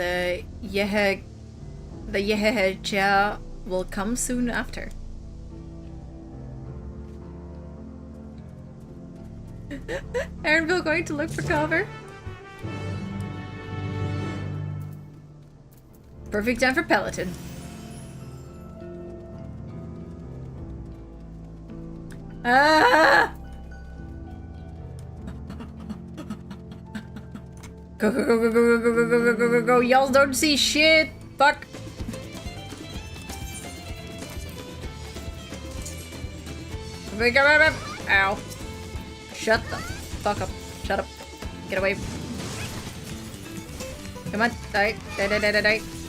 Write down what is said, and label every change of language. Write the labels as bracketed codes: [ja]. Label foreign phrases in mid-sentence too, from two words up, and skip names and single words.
[en] The Yehehecha will come soon after. Aaronville going to look for cover. Perfect time for Peloton. Ah! Go, go, go, go, go, go, go, go, go, go, go. Y'all don't see shit. Fuck. Ow. Shut the fuck up. Shut up. Get away. Come on. Die. Die, die, die, die, die.